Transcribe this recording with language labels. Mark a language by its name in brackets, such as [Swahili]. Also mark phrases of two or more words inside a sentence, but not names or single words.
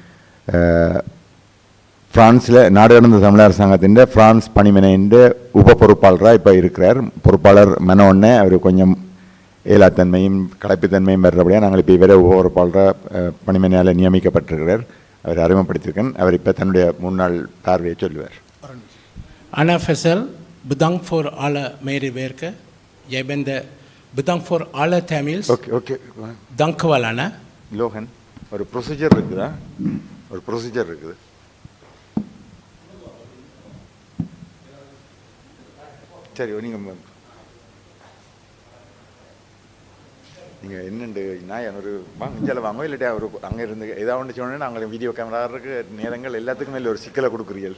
[Tamil] ஃப்ரான்ஸில் நாடு கடந்த தமிழ் அரசாங்கத்தின் ஃப்ரான்ஸ் பணிமனையின் உப பொறுப்பாளராக இப்போ இருக்கிறார். பொறுப்பாளர் மனோன்னே அவர் கொஞ்சம் ஏலாத்தன்மையும் களைப்புத்தன்மையும் வர்றபடியாக நாங்கள் இப்போ இவரே உப பொறுப்பாளராக பணிமனையால் நியமிக்கப்பட்டிருக்கிறார். அவர் அறிமுகப்படுத்தியிருக்கேன். அவர் இப்போ தன்னுடைய முன்னாள் பார்வையை சொல்லுவார். [Dutch] Ana Faisal, bedankt voor alle medewerkers. Jij bent bedankt voor alle Tamils. Okay. Dank u wel, Anna. [Tamil] லோகன், ஒரு ப்ரொசீஜர் இருக்குதா? ஒரு ப்ரொசீஜர் இருக்குது. சரி, நீங்கள் என்னண்டு நான் ஒரு இஞ்சால வாங்க இல்லாட்டி அவர் அங்கே இருந்து ஏதாவது ஒன்று சொன்னேன்னா நாங்கள் [English] video cameraவுக்கு [Tamil] நேரங்கள் எல்லாத்துக்கும் மேலே ஒரு சிக்கலை கொடுக்குறீர்கள்.